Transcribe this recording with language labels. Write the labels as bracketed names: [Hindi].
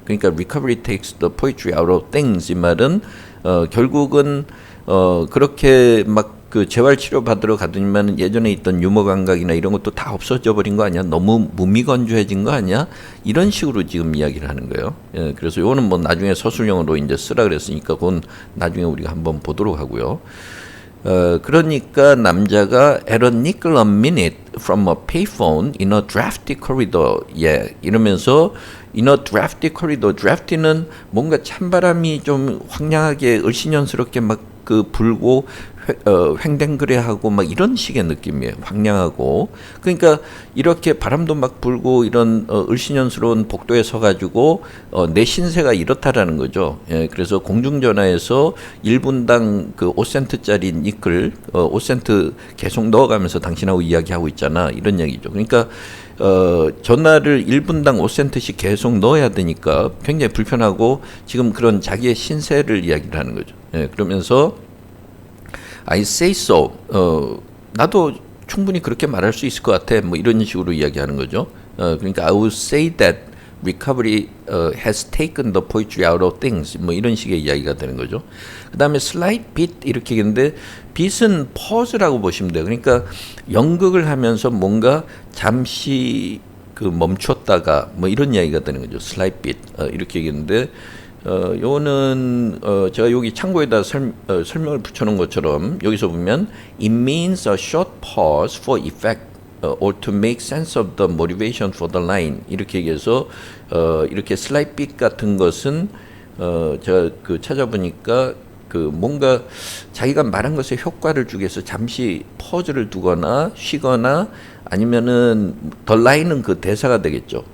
[Korean] 그러니까 [English] recovery takes the poetry out of things [Korean] 이 말은 결국은 그렇게 막 재활 치료 받으러 가더니만 예전에 있던 유머 감각이나 이런 것도 다 없어져 버린 거 아니야? 너무 무미건조해진 거 아니야? 이런 식으로 지금 이야기를 하는 거예요. 예, 그래서 이거는 뭐 나중에 서술형으로 이제 쓰라 그랬으니까 그건 나중에 우리가 한번 보도록 하고요. 그러니까 남자가 [English] at a nickel a minute from a payphone in a drafty corridor. [Korean] 예, 이러면서 [English] in a drafty corridor. [Korean] drafty는 뭔가 찬바람이 좀 황량하게 을씨년스럽게 막 불고 횡댕그레하고 막 이런 식의 느낌이에요. 황량하고. 그러니까 이렇게 바람도 막 불고 이런 을씨년스러운 복도에 서가지고 내 신세가 이렇다라는 거죠. 예, 그래서 공중전화에서 1분당 5센트짜리 니클 5센트 계속 넣어가면서 당신하고 이야기하고 있잖아. 이런 얘기죠. 그러니까 전화를 1분당 5센트씩 계속 넣어야 되니까 굉장히 불편하고 지금 그런 자기의 신세를 이야기를 하는 거죠. 예, 그러면서 [English] I say so. [Korean] 나도 충분히 그렇게 말할 수 있을 것 같아. 뭐 이런 식으로 이야기하는 거죠. 그러니까 [English] I would say that recovery has taken the poetry out of things. [Korean] 뭐 이런 식의 이야기가 되는 거죠. 그 다음에 slight bit 이렇게 했는데 bit은 pause라고 보시면 돼요. 그러니까 연극을 하면서 뭔가 잠시 그 멈췄다가 뭐 이런 이야기가 되는 거죠. slight bit 이렇게 얘기했는데 요거는 제가 여기 참고에다 설명을 붙여놓은 것처럼 여기서 보면 [English] it means a short pause for effect or to make sense of the motivation for the line [Korean] 이렇게 얘기해서 이렇게 slight bit 같은 것은 제가 그 찾아보니까 그 뭔가 자기가 말한 것에 효과를 주기 위해서 잠시 퍼즈를 두거나 쉬거나 아니면은 the line은 그 대사가 되겠죠.